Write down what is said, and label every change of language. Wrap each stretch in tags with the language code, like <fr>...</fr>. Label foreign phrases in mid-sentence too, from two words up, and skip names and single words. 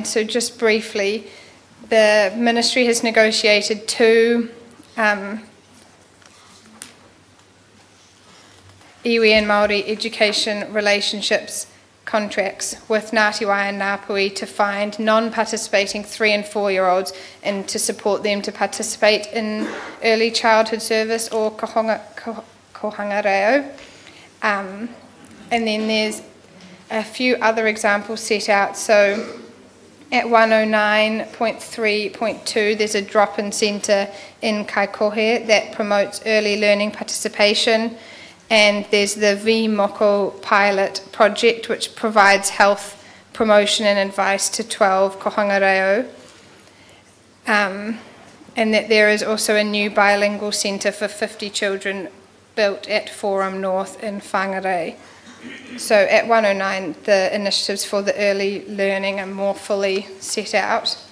<en>So just briefly, the Ministry has negotiated two iwi and Māori education relationships contracts with Ngāti Wai and Ngāpuhi to find non-participating 3 and 4-year-olds and to support them to participate in early childhood service or</en> <mi>kohanga reo.</mi> <en>And then there's a few other examples set out. So at 109.3.2 there's a drop-in centre in Kaikohe that promotes early learning participation. And there's the V-Moko pilot project, which provides health promotion and advice to 12</en> <mi>kohanga reo.</mi> <en>And that there is also a new bilingual centre for 50 children built at Forum North in Whangarei. So at 109, the initiatives for the early learning are more fully set out.</en>